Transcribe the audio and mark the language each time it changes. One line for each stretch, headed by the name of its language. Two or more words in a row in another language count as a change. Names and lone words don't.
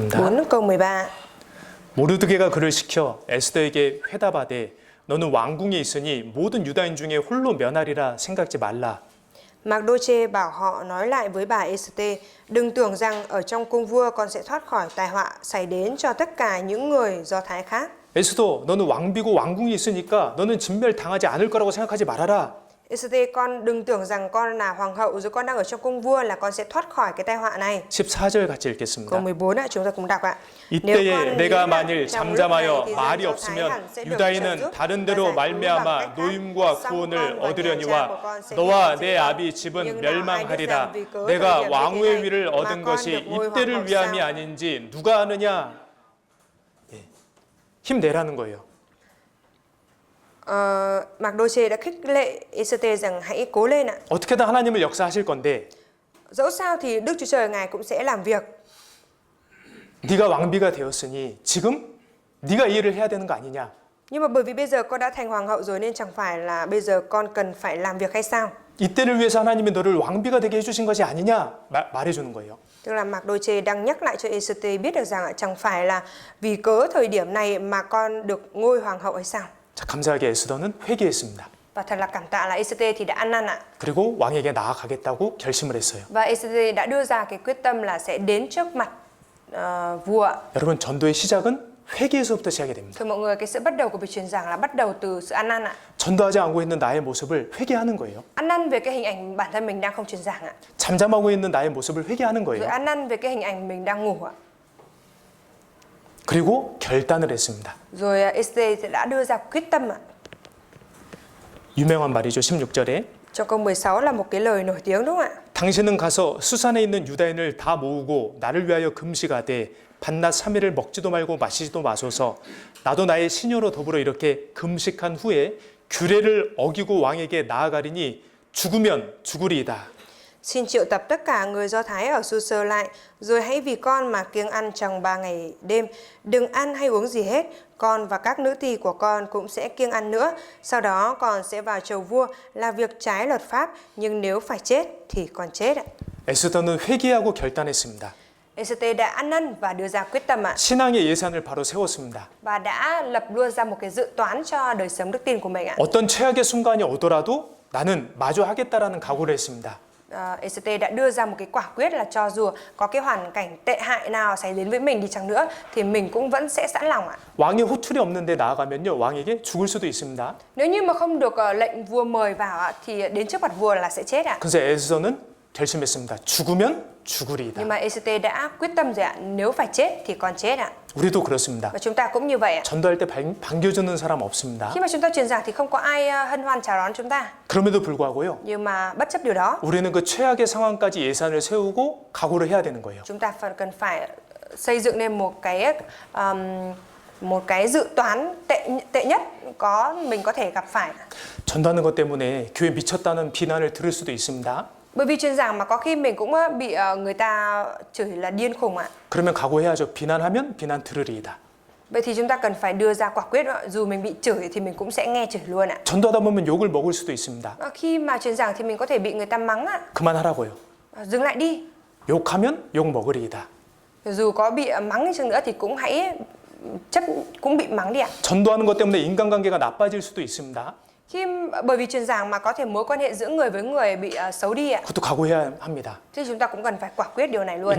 Vietnamese: 4 câu 13.
Korean: 모르드게가 그를 시켜 에스더에게 회답하되 너는 왕궁에 있으니 모든 유다인 중에 홀로 면하리라 생각지 말라.
Vietnamese: Magdoche bảo họ nói lại với bà Esther, đừng tưởng rằng ở trong cung vua con sẽ thoát khỏi tai họa xảy đến cho tất cả những người Do Thái khác.
Korean: 에스더, 너는 왕비고 왕궁이 있으니까 너는 진멸당하지 않을 거라고 생각하지 말아라.
Vietnamese: Esther, con đừng tưởng rằng con là hoàng hậu rồi con đang ở trong cung vua là con sẽ thoát khỏi cái tai họa này.
Korean: 14절 같이
Vietnamese: Câu
Korean: 읽겠습니다.
Vietnamese: 14 ạ, chúng ta cùng đọc ạ.
Korean: 이때에 내가 만일 잠잠하여 말이 없으면 유다인은 다른 데로 말미암아 노임과 구원을 얻으려니와 너와 내 아비 집은 멸망하리라. 내가 왕후의 위를 얻은 것이 이때를 위함이 아닌지 누가 아느냐? 예. 힘내라는 거예요.
Vietnamese: Magdoche đã khích lệ Esther rằng hãy cố lên ạ.
Korean: 어떻게든 하나님을 역사하실 건데
Vietnamese: Dẫu sao thì Đức Chúa Trời Ngài cũng sẽ làm việc.
Korean: 네가 왕비가 되었으니 지금 네가 이 일을 해야 되는 거 아니냐?
Vietnamese: Nhưng mà bởi vì bây giờ con đã thành hoàng hậu rồi nên chẳng phải là bây giờ con cần phải làm việc hay sao?
Korean: 이때를 위해서 하나님이 너를 왕비가 되게 해주신 것이 아니냐? 말해주는 거예요.
Vietnamese: Tức là Magdoche đang nhắc lại cho Esther biết được rằng chẳng phải là vì cớ thời điểm này mà con được ngôi hoàng hậu hay sao?
Korean: 자, 감사하게 에스더는 회개했습니다.
Vietnamese: Và thật là cảm tạ là Esther thì đã ăn năn ạ.
Korean: 그리고 왕에게 나아가겠다고 결심을 했어요.
Vietnamese: Và Esther đã đưa ra cái quyết tâm là sẽ đến trước mặt vua ạ.
Korean: 여러분, 전도의 시작은 회개에서부터 시작이 됩니다.
Vietnamese: Thưa mọi người, cái sự bắt đầu của việc truyền giảng là bắt đầu từ sự ăn năn ạ.
Korean: 전도하지 않고 있는 나의 모습을 회개하는 거예요.
Vietnamese: Ăn năn về cái hình ảnh bản thân mình đang không truyền giảng ạ.
Korean: 잠잠하고 있는 나의 모습을 회개하는
Vietnamese: Rồi
Korean: 거예요.
Vietnamese: ăn năn về cái hình ảnh mình đang ngủ ạ.
Korean: 그리고 결단을 했습니다.
Vietnamese: Rồi Esther đã đưa ra quyết tâm ạ.
Korean: 유명한 말이죠. 16절에
Vietnamese: Trong câu 16 là một cái lời nổi tiếng đúng không ạ?
Korean: 당신은 가서 수산에 있는 유다인을 다 모으고 나를 위하여 금식하되 밤낮 3일을 먹지도 말고 마시지도 마소서. 나도 나의 시녀로 더불어 이렇게 금식한 후에 규례를 어기고 왕에게 나아가리니 죽으면 죽으리이다.
Vietnamese: Xin triệu tập tất cả người Do Thái ở Su-sơ lại, rồi hãy vì con mà kiêng ăn trong 3 ngày đêm. Đừng ăn hay uống gì hết, con và các nữ tỳ của con cũng sẽ kiêng ăn nữa. Sau đó con sẽ vào chầu vua là việc trái luật pháp, nhưng nếu phải chết thì con chết ạ.
Korean: 에스더는 회개하고 결단했습니다.
Vietnamese: Esther đã ăn năn và đưa ra quyết tâm ạ.
Korean: 신앙의 예산을 바로 세웠습니다.
Vietnamese: Và đã lập luôn ra một cái dự toán cho đời sống đức tin của mình ạ.
Korean: 어떤 최악의 순간이 오더라도 나는 마주하겠다라는 각오를 했습니다.
Vietnamese: Esther đã đưa ra một cái quả quyết là cho dù có cái hoàn cảnh tệ hại nào xảy đến với mình đi chăng nữa thì mình cũng vẫn sẽ sẵn lòng ạ.
Korean: 왕의 호출이 없는데 나아가면요 왕에게 죽을 수도 있습니다.
Vietnamese: Nếu như mà không được lệnh vua mời vào ạ, thì đến trước mặt vua là sẽ chết ạ.
Korean: 그래서 에스더는 결심했습니다. 죽으면 죽으리이다.
Vietnamese: Nhưng mà Esther đã quyết tâm rồi ạ, nếu phải chết thì con chết ạ.
Korean: 우리도 그렇습니다.
Vietnamese: Và chúng ta cũng như vậy ạ.
Korean: 전도할 때 반겨주는 사람 없습니다.
Vietnamese: Khi mà chúng ta truyền giảng thì không có ai hân hoan chào đón chúng ta.
Korean: 그럼에도 불구하고요.
Vietnamese: Nhưng mà bất chấp điều đó,
Korean: 우리는 그 최악의 상황까지 예산을 세우고 각오를 해야 되는 거예요.
Vietnamese: chúng ta cần phải xây dựng nên một cái dự toán tệ nhất mình có thể gặp phải.
Korean: 전도하는 것 때문에 교회 미쳤다는 비난을 들을 수도 있습니다.
Vietnamese: Bởi vì truyền giảng mà có khi mình cũng bị người ta chửi là điên khùng ạ.
Korean: 그러면 각오해야죠. 비난하면 비난 들으리이다.
Vietnamese: Vậy thì chúng ta cần phải đưa ra quả quyết, dù mình bị chửi thì mình cũng sẽ nghe chửi luôn ạ.
Korean: 전도하다 보면 욕을 먹을 수도 있습니다.
Vietnamese: Khi mà truyền giảng thì mình có thể bị người ta mắng ạ.
Korean: 그만하라고요.
Vietnamese: Dừng lại đi.
Korean: 욕하면 욕 먹으리이다.
Vietnamese: Dù có bị mắng đi chăng nữa thì cũng bị mắng đi ạ.
Korean: 전도하는 것 때문에 인간관계가 나빠질 수도 있습니다.
Vietnamese: Bởi vì truyền giảng mà có thể mối quan hệ giữa người với người bị xấu đi ạ.
Korean: 그것도 각오해야 합니다.
Vietnamese: Thì chúng ta cũng cần phải quả quyết điều này luôn ạ.